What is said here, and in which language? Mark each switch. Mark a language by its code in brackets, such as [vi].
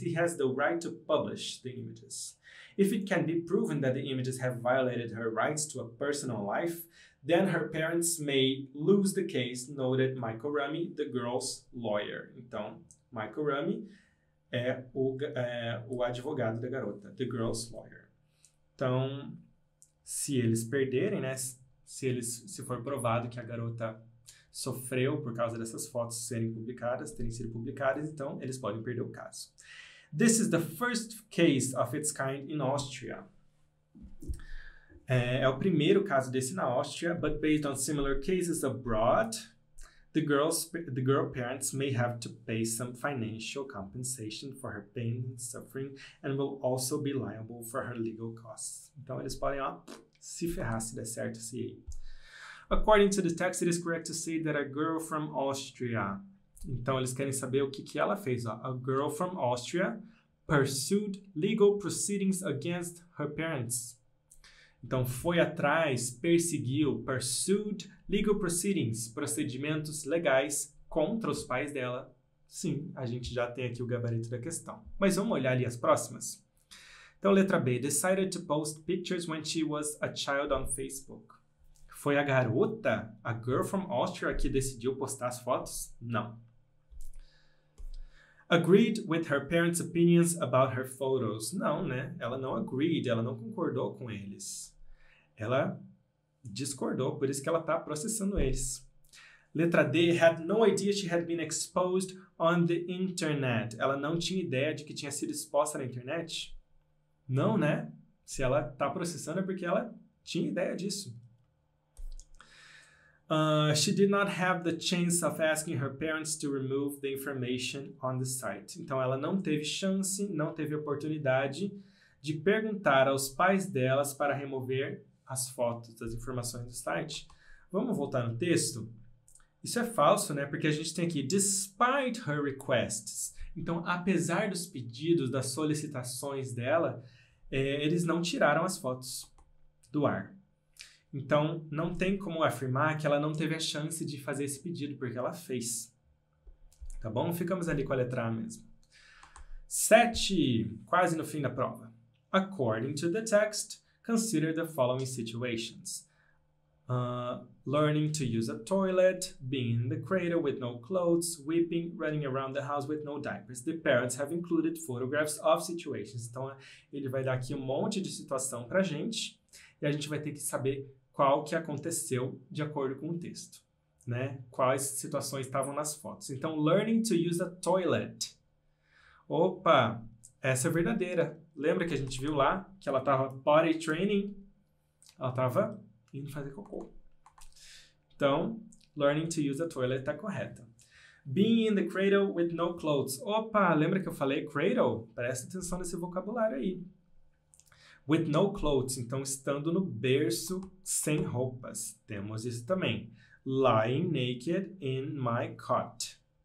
[en] He has the right to publish the images. If it can be proven that the images have violated her rights to a personal life, then her parents may lose the case, noted Michael Rummy, the girl's lawyer. [pt] Então, Michael Rummy é o advogado da garota, [en] the girl's lawyer. [pt] Então, se eles perderem, né, se for provado que a garota sofreu por causa dessas fotos terem sido publicadas, então eles podem perder o caso. [en] This is the first case of its kind in Austria. [pt] É o primeiro caso desse na Áustria, [en] but based on similar cases abroad, the girl parents may have to pay some financial compensation for her pain and suffering and will also be liable for her legal costs. [pt] Então eles podem se ferrar se der certo se [en] According to the text, it is correct to say that a girl from Austria. [pt] Então eles querem saber o que ela fez. [en] A girl from Austria pursued legal proceedings against her parents. [pt] Então, foi atrás, perseguiu, [en] pursued legal proceedings, [pt] procedimentos legais contra os pais dela. Sim, a gente já tem aqui o gabarito da questão. Mas vamos olhar ali as próximas? Então, letra B. [en] Decided to post pictures when she was a child on Facebook. [pt] Foi a garota, [en] a girl from Austria, [pt] que decidiu postar as fotos? Não. [en] Agreed with her parents' opinions about her photos. [pt] Não, né? Ela não agreed, ela não concordou com eles. Ela discordou, por isso que ela está processando eles. Letra D, [en] had no idea she had been exposed on the internet. [pt] Ela não tinha ideia de que tinha sido exposta na internet? Não, né? Se ela está processando é porque ela tinha ideia disso. [en] She did not have the chance of asking her parents to remove the information on the site. [pt] Então, ela não teve chance, não teve oportunidade de perguntar aos pais delas para remover as fotos, as informações do site. Vamos voltar no texto? Isso é falso, né? Porque a gente tem aqui, [en] despite her requests. [pt] Então, apesar dos pedidos, das solicitações dela, eles não tiraram as fotos do ar. Então, não tem como afirmar que ela não teve a chance de fazer esse pedido, porque ela fez. Tá bom? Ficamos ali com a letra A mesmo. 7, quase no fim da prova. [en] According to the text, consider the following situations. Learning to use a toilet, being in the cradle with no clothes, weeping, running around the house with no diapers. The parents have included photographs of situations. [pt] Então, ele vai dar aqui um monte de situação pra gente e a gente vai ter que saber qual que aconteceu de acordo com o texto, né? Quais situações estavam nas fotos. Então, [en] learning to use a toilet. [pt] Opa, essa é verdadeira. Lembra que a gente viu lá que ela estava potty training? Ela estava indo fazer cocô. Então, [en] learning to use a toilet [pt] está correta. [en] Being in the cradle with no clothes. [pt] Opa, lembra que eu falei cradle? Presta atenção nesse vocabulário aí. [en] With no clothes, [pt] então estando no berço sem roupas. Temos isso também. [en] Lying naked in my cot.